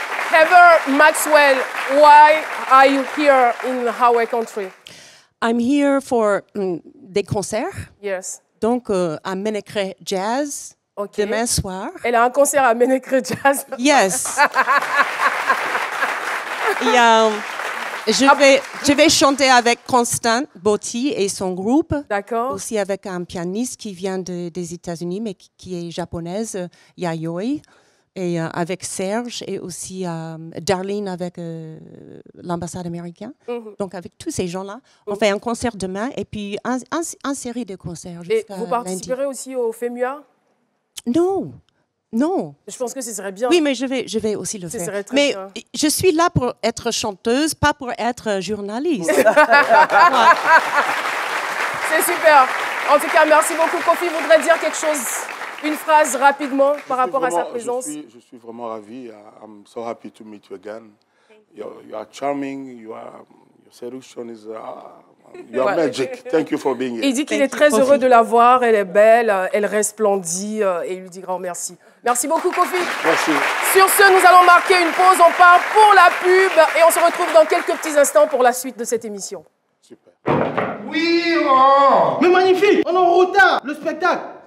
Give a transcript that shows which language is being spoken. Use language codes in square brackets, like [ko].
[en] Heather Maxwell, why are you here in our country? I'm here for des concerts. Yes. [fr] Donc, à Ménécré Jazz, demain soir. Elle a un concert à Ménécré Jazz. [en] Yes. [fr] Je vais chanter avec Constant Botti et son groupe. D'accord. Aussi avec un pianiste qui vient des États-Unis, mais qui est japonaise, Yayoi. Et avec Serge et aussi Darlene avec l'ambassade américaine. Donc avec tous ces gens-là, on fait un concert demain et puis une série de concerts jusqu'à lundi. Et vous participerez aussi au FEMUA? Non. Non. Je pense que ce serait bien. Oui, mais je vais aussi le faire. Mais bien. Je suis là pour être chanteuse, pas pour être journaliste. C'est super. En tout cas, merci beaucoup. Kofi voudrait dire quelque chose, une phrase rapidement par rapport à sa présence. Je suis vraiment ravi. [en] I'm so happy to meet you again. You are charming. Your seduction is you are magic. Thank you for being here. [fr] Il dit qu'il est très heureux de la voir. Elle est belle, elle resplendit et il lui dit grand merci. Merci beaucoup, Kofi. Merci. Sur ce, nous allons marquer une pause. On part pour la pub et on se retrouve dans quelques petits instants pour la suite de cette émission. Super. Oui, oh. Mais magnifique. On est en retard. Le spectacle.